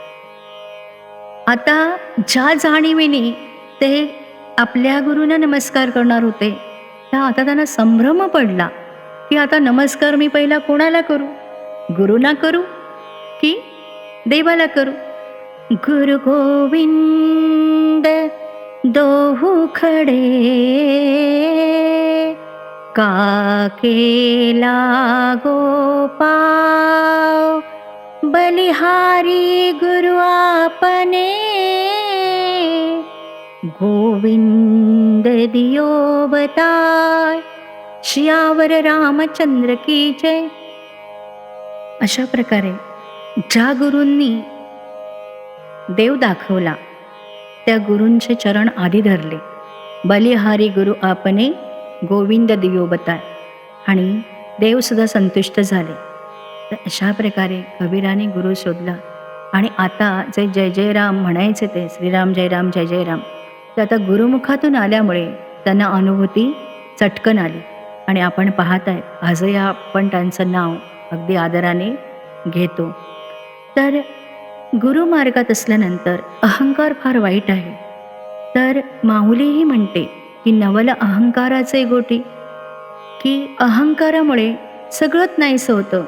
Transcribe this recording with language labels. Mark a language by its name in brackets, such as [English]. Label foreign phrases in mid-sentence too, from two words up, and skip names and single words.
[Marathi] आता ज्या जाणीवेने ते आपल्या गुरूंना नमस्कार करणार होते, त्या आता त्यांना संभ्रम पडला की आता नमस्कार मी पहिला कोणाला करू, गुरूंना करू की देवाला करू. [Hindi] गुरु गोविंद दोहू खडे, का केला गोपाव, बलिहारी गुरु आपने, गोविंद दियो बताय, श्यावर रामचंद्र की जय. [Marathi] अशा प्रकारे ज्या गुरूंनी देव दाखवला त्या गुरूंचे चरण आधी धरले. [Hindi] बलिहारी गुरु आपणे गोविंद दियो बताय. [Marathi] आणि देवसुद्धा संतुष्ट झाले. तर अशा प्रकारे कबीराने गुरु शोधला. आणि आता जे जय जय राम म्हणायचे ते श्रीराम जय राम जय जय राम, ते आता गुरुमुखातून आल्यामुळे त्यांना अनुभूती चटकन आली. आणि आपण पाहत आहे आजही आपण त्यांचं नाव अगदी आदराने घेतो. तर गुरुमार्गात असल्यानंतर अहंकार फार वाईट आहे. तर माऊलीही म्हणते की नवल अहंकाराचे गोटी, की अहंकारामुळे सगळंच नाहीसं होतं.